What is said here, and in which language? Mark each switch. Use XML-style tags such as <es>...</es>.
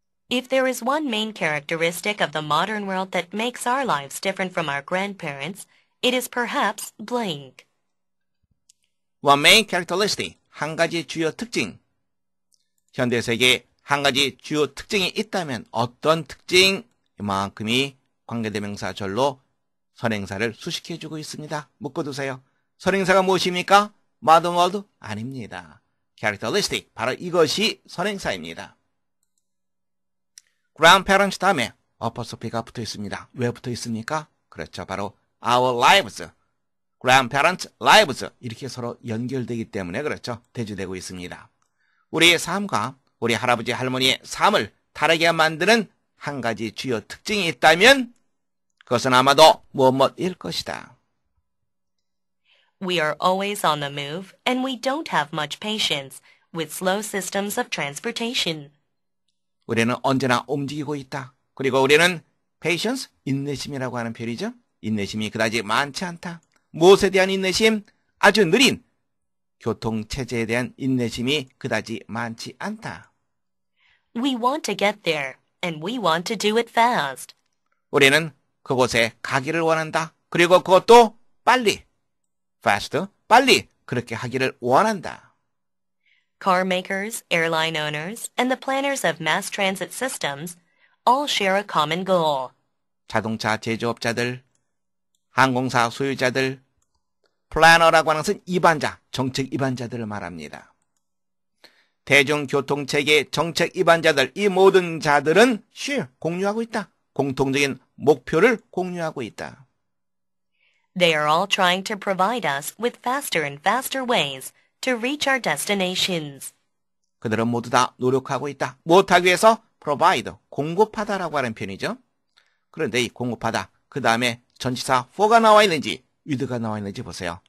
<en>If there is one main characteristic of the modern world that makes our lives different from our grandparents, it is perhaps blank. One main characteristic,</en> <ko>한 가지 주요 특징. 현대 세계에 한 가지 주요 특징이 있다면 어떤 특징? 이만큼이 관계대명사 절로 선행사를 수식해주고 있습니다. 묶어두세요. 선행사가 무엇입니까?</ko> <en>modern world?</en> <ko>아닙니다. characteristic, 바로 이것이 선행사입니다. grandparents 다음에 apostrophe가 붙어 있습니다. 왜 붙어 있습니까? 그렇죠. 바로</ko> <en>our lives, grandparents' lives</en> <ko>이렇게 서로 연결되기 때문에 그렇죠. 대주되고 있습니다. 우리의 삶과 우리 할아버지 할머니의 삶을 다르게 만드는 한 가지 주요 특징이 있다면 그것은 아마도 무엇일 것이다.</ko> <en>We are always on the move and we don't have much patience with slow systems of transportation.</en> <ko>우리는 언제나 움직이고 있다. 그리고 우리는 patience, 인내심이라고 하는 표현이죠. 인내심이 그다지 많지 않다. 무엇에 대한 인내심? 아주 느린 교통체제에 대한 인내심이 그다지 많지 않다.</ko> <en>We want to get there, and we want to do it fast.</en> <ko>우리는 그곳에 가기를 원한다. 그리고 그것도 빨리, fast, 빨리 그렇게 하기를 원한다.</ko> <en>Car makers, airline owners, and the planners of mass transit systems all share a common goal.</en> <ko>자동차 제조업자들, 항공사 소유자들, 플래너라고 하는 것은 입안자, 정책 입안자들을 말합니다. 대중교통체계 정책 입안자들, 이 모든 자들은 share, 공유하고 있다. 공통적인 목표를 공유하고 있다.</ko> <en>They are all trying to provide us with faster and faster ways to reach our destinations.</en> <ko>그들은 모두 다 노력하고 있다. 무엇하기 위해서? provide, 공급하다라고 하는 표현이죠. 그런데 이 공급하다, 그 다음에 전치사 for가 나와 있는지 with가 나와 있는지 보세요.</ko>